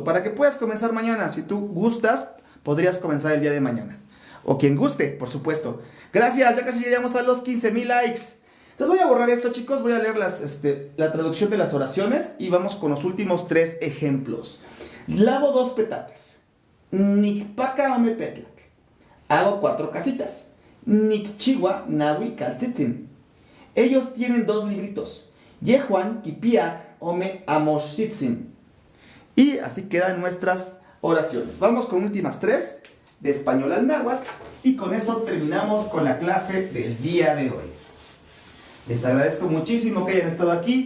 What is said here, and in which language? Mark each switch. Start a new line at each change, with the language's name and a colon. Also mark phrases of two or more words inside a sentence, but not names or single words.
Spanish: Para que puedas comenzar mañana. Si tú gustas, podrías comenzar el día de mañana. O quien guste, por supuesto. Gracias, ya casi llegamos a los 15,000 likes. Entonces voy a borrar esto, chicos. Voy a leer la traducción de las oraciones. Y vamos con los últimos 3 ejemplos. Lavo 2 petates.
Nahuatl languages: Nikpaka ome petla.
Spanish: Hago 4 casitas.
Nahuatl languages: Nikchiwa nawi kaltzitzin.
Spanish: Ellos tienen 2 libritos.
Nahuatl languages: Yehuan Kipiach Ome Amoshitzin.
Spanish: Y así quedan nuestras oraciones. Vamos con últimas 3 de español al náhuatl. Y con eso terminamos con la clase del día de hoy. Les agradezco muchísimo que hayan estado aquí.